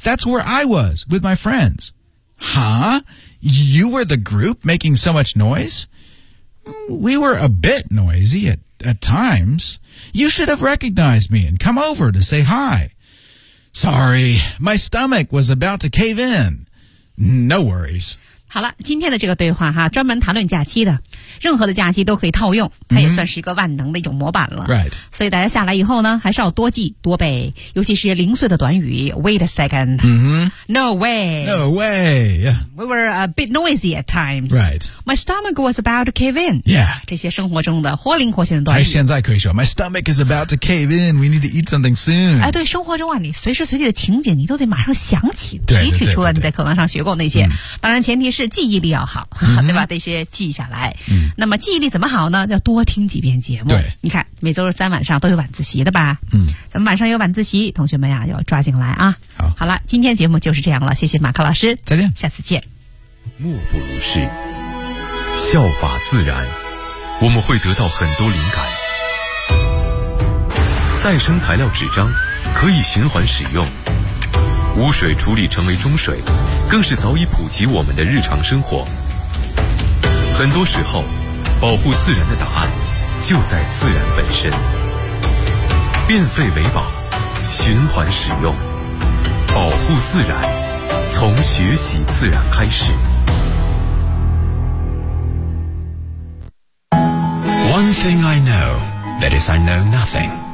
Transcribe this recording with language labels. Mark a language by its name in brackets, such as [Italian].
[English] That's where I was with my friends. Huh? You were the group making so much noise? We were a bit noisy at times. You should have recognized me and come over to say hi. Sorry, my stomach was about to cave in. No worries. [Chinese] 好了，今天的这个对话哈，专门谈论假期的，任何的假期都可以套用，它也算是一个万能的一种模板了。 [English] Right. [Chinese] 所以大家下来以后呢，还是要多记多背，尤其是零碎的短语。 [English] Wait a second. No way. No way. Yeah. We were a bit noisy at times. Right. My stomach was about to cave in. Yeah. [Chinese] 这些生活中的活灵活现的短语。还现在可以说 [English] My stomach is about to cave in. We need to eat something soon. [Chinese] 哎，对，生活中啊，你随时随地的情景，你都得马上想起，对对对对对提取出来你在课堂上学过那些。当然，前提是记忆力要好，对吧？这些记下来。那么记忆力怎么好呢？要多听几遍节目。对，你看每周三晚上都有晚自习的吧？咱们晚上有晚自习，同学们呀要抓紧来啊！好，好了，今天节目就是这样了，谢谢马克老师，再见，下次见。莫不如是，效法自然，我们会得到很多灵感。再生材料纸张可以循环使用，污水处理成为中水，更是早已普及我们的日常生活。很多时候，保护自然的答案就在自然本身。变废为宝，循环使用，保护自然，从学习自然开始。 [English] One thing I know, that is I know nothing.